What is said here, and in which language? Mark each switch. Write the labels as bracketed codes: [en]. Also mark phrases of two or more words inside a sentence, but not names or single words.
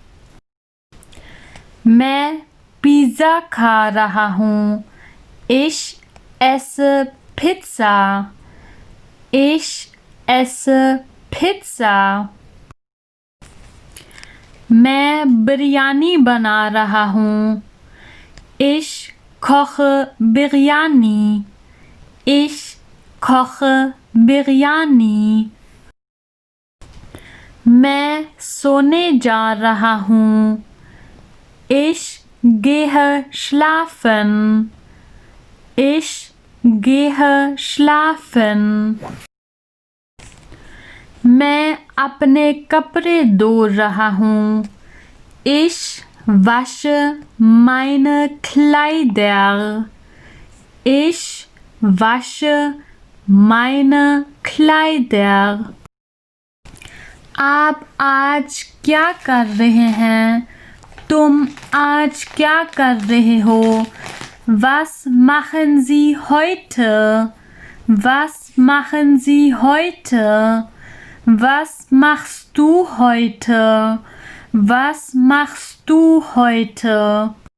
[hi] मैं पिज़्ज़ा खा रहा हूँ। [de] Ich esse Pizza. Ich esse Pizza. [hi] मैं बिरयानी बना रहा हूँ। [de] Ich koche Biryani. Ich koche Biryani. [hi] मैं सोने जा रहा हूँ. [de] Ich gehe schlafen. Ich gehe schlafen. [hi] मैं अपने कपड़े धो रहा हूँ. [de] Ich wasche meine Kleider. Ich wasche meine Kleider. [hi] आप आज क्या कर रहे हैं? तुम आज क्या कर रहे हो? [de] Was machen Sie heute? Was machen Sie heute? Was machst du heute? Was machst du heute?